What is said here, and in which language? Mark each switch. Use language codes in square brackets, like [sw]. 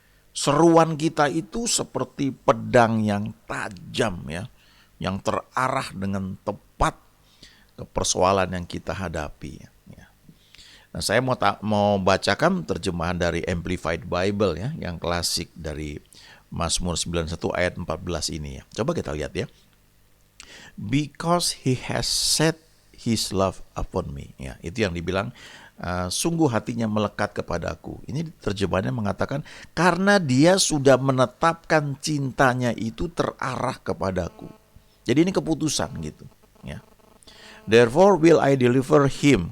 [id] Seruan kita itu seperti pedang yang tajam ya, yang terarah dengan tepat ke persoalan yang kita hadapi. Ya. Nah, saya mau bacakan terjemahan dari Amplified Bible ya, yang klasik dari Mazmur 91 ayat 14 ini ya. Coba kita lihat ya. [en] Because he has set his love upon me. [id] Ya, itu yang dibilang sungguh hatinya melekat kepadaku. Ini terjemahannya mengatakan karena Dia sudah menetapkan cintanya itu terarah kepadaku. Jadi ini keputusan gitu ya. [en] Therefore will I deliver him.